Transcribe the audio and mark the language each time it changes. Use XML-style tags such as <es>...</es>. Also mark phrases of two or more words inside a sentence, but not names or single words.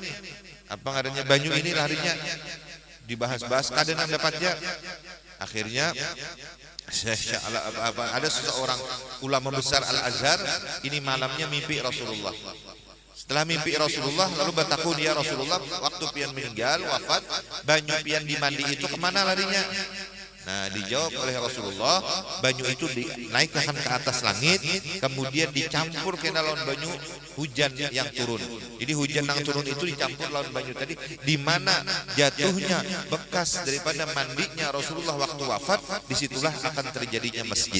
<bjn>Apa adanya banyu ini larinya? Dibahas-bahas, kadang dapatnya.</bjn> <id>Akhirnya ada seseorang ulama besar Al-Azhar ini malamnya mimpi Rasulullah.</id> <bjn>Setelah mimpi Rasulullah lalu bertakun, ya Rasulullah, waktu pian meninggal wafat, banyu pian dimandi itu kemana larinya? Nah, dijawab oleh Rasulullah, banyu itu dinaikkan ke atas langit, kemudian dicampur ke dalam banyu hujan yang turun.</bjn> <id>Jadi hujan yang turun itu dicampur lawan banyu tadi, di mana jatuhnya bekas daripada mandinya Rasulullah waktu wafat, disitulah akan terjadinya masjid.</id>